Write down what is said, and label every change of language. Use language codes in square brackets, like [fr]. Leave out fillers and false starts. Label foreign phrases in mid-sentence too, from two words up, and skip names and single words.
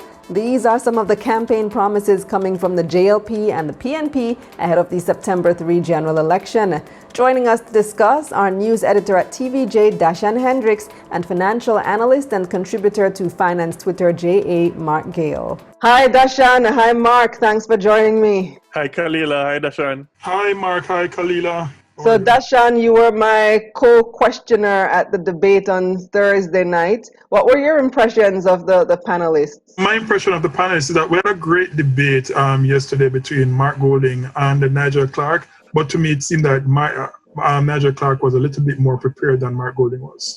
[en] These are some of the campaign promises coming from the JLP and the PNP ahead of the September 3 general election. Joining us to discuss are news editor at TVJ, Dashan Hendricks, and financial analyst and contributor to Finance Twitter, J.A. Mark Gale. Hi, Dashan. Hi, Mark. Thanks for joining me. Hi, Kalila. Hi, Dashan. Hi, Mark. Hi, Kalila. So, Dashan, you were my co-questioner at the debate on Thursday night. What were your impressions of the panelists? My impression of the panelists is that we had a great debate yesterday between Mark Golding and Nigel Clark. But to me, it seemed that Nigel Clark was a little bit more prepared than Mark Golding was.